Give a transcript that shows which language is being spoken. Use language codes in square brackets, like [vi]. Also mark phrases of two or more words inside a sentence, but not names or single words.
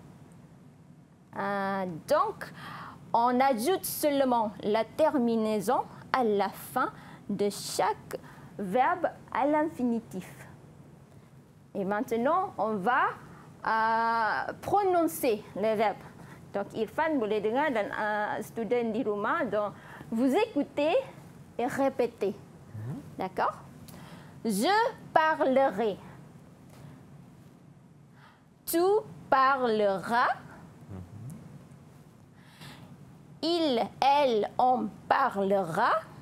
[fr] Donc, on ajoute seulement la terminaison à la fin de chaque verbe à l'infinitif. Et maintenant, on va prononcer les verbes. Donc, [ms] Irfan boleh dengar dan student di rumah. [fr] Donc, vous écoutez et répétez. D'accord? Je parlerai. Tu parleras. Il, elle, on parlera.